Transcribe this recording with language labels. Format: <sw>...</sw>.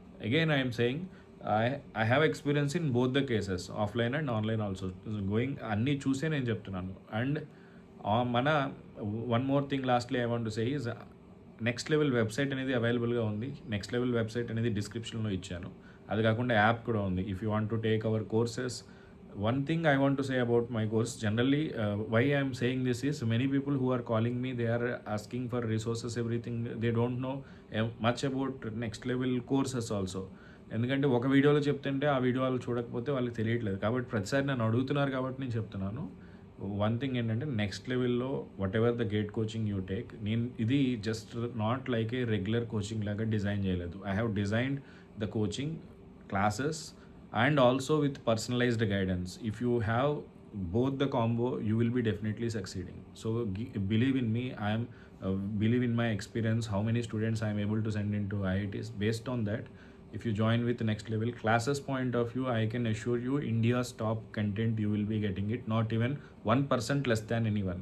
<en>again I'm saying I have experience in both the cases offline and online also going</en> <te>అన్నీ చూసే నేను చెప్తున్నాను.</te> <en>and మన one more thing lastly I want to say is next level website</en> <te>అనేది అవైలబుల్గా ఉంది. Next level website అనేది డిస్క్రిప్షన్లో ఇచ్చాను. అది కాకుండా యాప్ కూడా ఉంది.</te> <en>If you want to take our courses, one thing I want to say about my course generally, why I am saying this is many people who are calling me, they are asking for resources, everything. They don't know much about next level courses also.</en> <te>ఎందుకంటే ఒక వీడియోలో చెప్తుంటే ఆ video వాళ్ళు చూడకపోతే వాళ్ళకి తెలియట్లేదు. కాబట్టి ప్రతిసారి నన్ను అడుగుతున్నారు కాబట్టి నేను చెప్తున్నాను. వన్ థింగ్ ఏంటంటే నెక్స్ట్ లెవెల్లో</te> <en>whatever the GATE coaching you take,</en> <te>నేను ఇది</te> <en>just not like a regular coaching</en> <te>లాగా డిజైన్ చేయలేదు.</te> <en>I have designed the coaching classes and also with personalized guidance. If you have both the combo, you will be definitely succeeding. So believe in me. I am believe in my experience, how many students I am able to send into IITs. Based on that, if you join with next level classes point of view, I can assure you India's top content you will be getting it, not even 1% less than anyone.</en>